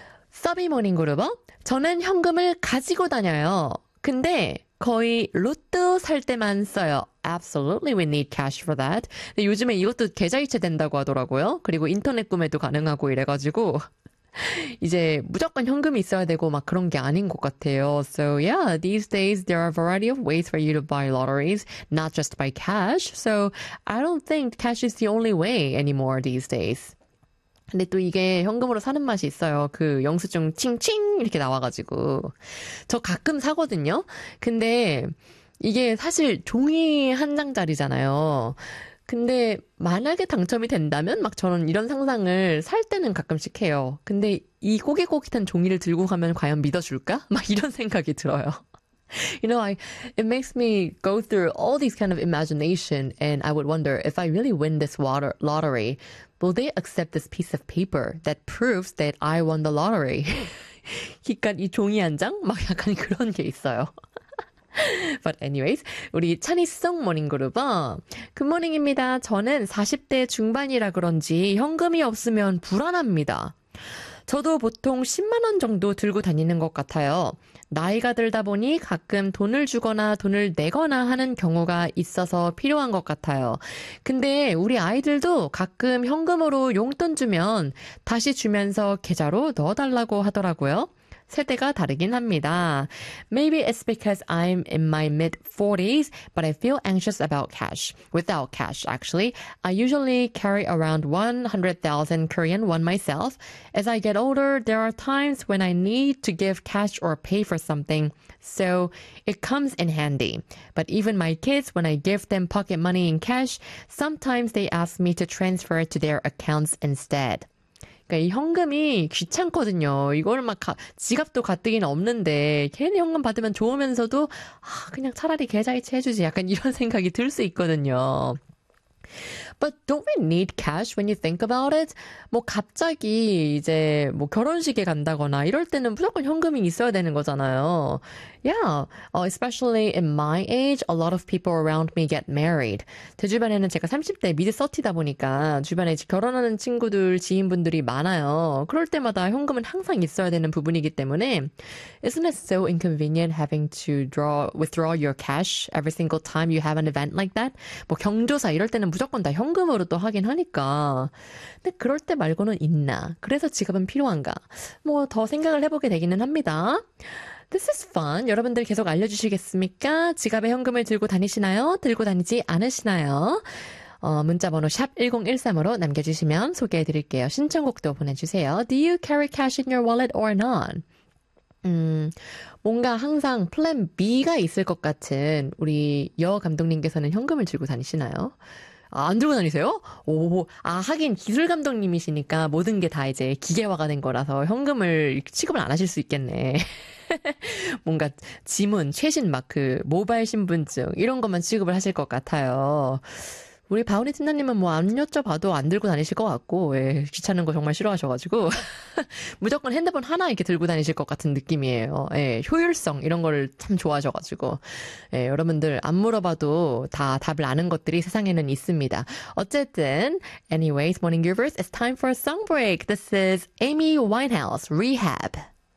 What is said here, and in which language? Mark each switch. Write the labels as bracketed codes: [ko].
[ko] 서비모닝 그룹은 저는 현금을 가지고 다녀요. 근데 거의 로또 살 때만 써요. [en] Absolutely, we need cash for that. [ko] 근데 요즘에 이것도 계좌이체 된다고 하더라고요. 그리고 인터넷 구매도 가능하고 이래가지고 이제 무조건 현금이 있어야 되고 막 그런 게 아닌 것 같아요. [en] So yeah, these days there are a variety of ways for you to buy lotteries, not just by cash. So I don't think cash is the only way anymore these days. [ko] 근데 또 이게 현금으로 사는 맛이 있어요. 그 영수증 칭칭 이렇게 나와가지고 저 가끔 사거든요. 근데 이게 사실 종이 한 장짜리잖아요. 근데 만약에 당첨이 된다면 막 저는 이런 상상을 살 때는 가끔씩 해요. 근데 이 꼬깃꼬깃한 종이를 들고 가면 과연 믿어줄까? 막 이런 생각이 들어요. [en] You know, it makes me go through all these kind of imagination, and I would wonder if I really win this lottery, will they accept this piece of paper that proves that I won the lottery? [ko] 그러니까 이 종이 한 장? 막 약간 그런 게 있어요. [en] But anyways, [ko] 우리 찬이송 모닝그룹은 굿모닝입니다. 저는 40대 중반이라 그런지 현금이 없으면 불안합니다. 저도 보통 10만 원 정도 들고 다니는 것 같아요. 나이가 들다 보니 가끔 돈을 주거나 돈을 내거나 하는 경우가 있어서 필요한 것 같아요. 근데 우리 아이들도 가끔 현금으로 용돈 주면 다시 주면서 계좌로 넣어달라고 하더라고요. 세대가 다르긴 합니다. [en] Maybe it's because I'm in my mid-40s, but I feel anxious about cash. Without cash, actually. I usually carry around 100,000 Korean won myself. As I get older, there are times when I need to give cash or pay for something. So it comes in handy. But even my kids, when I give them pocket money in cash, sometimes they ask me to transfer it to their accounts instead. [ko] 그니까 이 현금이 귀찮거든요. 이거를 막 지갑도 가뜩이나 없는데 괜히 현금 받으면 좋으면서도 그냥 차라리 계좌이체 해주지 약간 이런 생각이 들수 있거든요. [en] But don't we need cash when you think about it? [ko] 뭐 갑자기 이제 뭐 결혼식에 간다거나 이럴 때는 무조건 현금이 있어야 되는 거잖아요. [en] Yeah, especially in my age, a lot of people around me get married. [ko] 제 주변에는 제가 30대 미드 30이다 보니까 주변에 결혼하는 친구들, 지인분들이 많아요. 그럴 때마다 현금은 항상 있어야 되는 부분이기 때문에 [en] Isn't it so inconvenient having to withdraw your cash every single time you have an event like that? [ko] 뭐 경조사 이럴 때는 무조건 다 현금으로 또 하긴 하니까. 근데 그럴 때 말고는 있나? 그래서 지갑은 필요한가? 뭐더 생각을 해보게 되기는 합니다. [en] This is fun. [ko] 여러분들 계속 알려주시겠습니까? 지갑에 현금을 들고 다니시나요? 들고 다니지 않으시나요? 문자번호 샵 1013으로 남겨주시면 소개해드릴게요. 신청곡도 보내주세요. [en] Do you carry cash in your wallet or not? [ko] 뭔가 항상 플랜 B가 있을 것 같은 우리 여 감독님께서는 현금을 들고 다니시나요? 아, 안 들고 다니세요? 오, 하긴 기술 감독님이시니까 모든 게다 이제 기계화가 된 거라서 현금을 취급을 안 하실 수 있겠네. 뭔가 지문, 최신 마크, 모바일 신분증 이런 것만 취급을 하실 것 같아요. 우리 바우니 팀장님은 뭐안 여쭤봐도 안 들고 다니실 것 같고, 귀찮은 거 정말 싫어하셔가지고 무조건 핸드폰 하나 이렇게 들고 다니실 것 같은 느낌이에요. 효율성 이런 거를 참 좋아하셔가지고, 여러분들 안 물어봐도 다 답을 아는 것들이 세상에는 있습니다. 어쨌든, [en] anyways, morning givers, it's time for a song break. This is Amy Winehouse, Rehab.